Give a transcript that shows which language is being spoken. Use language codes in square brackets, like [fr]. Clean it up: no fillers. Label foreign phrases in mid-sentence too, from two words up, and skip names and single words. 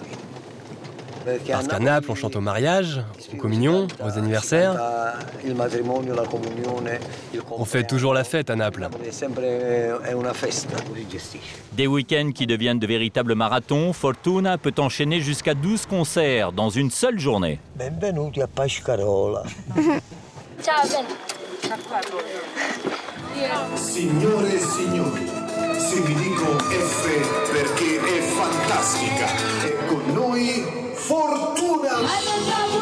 [fr] Parce qu'à Naples, on chante au mariage, aux communions, aux anniversaires. On fait toujours la fête à Naples. Des week-ends qui deviennent de véritables marathons, Fortuna peut enchaîner jusqu'à 12 concerts dans une seule journée. [it] Benvenuti a Pescarola. Ciao, bene. Signore e signori, se vi dico F perché è fantastica, è con noi Fortuna!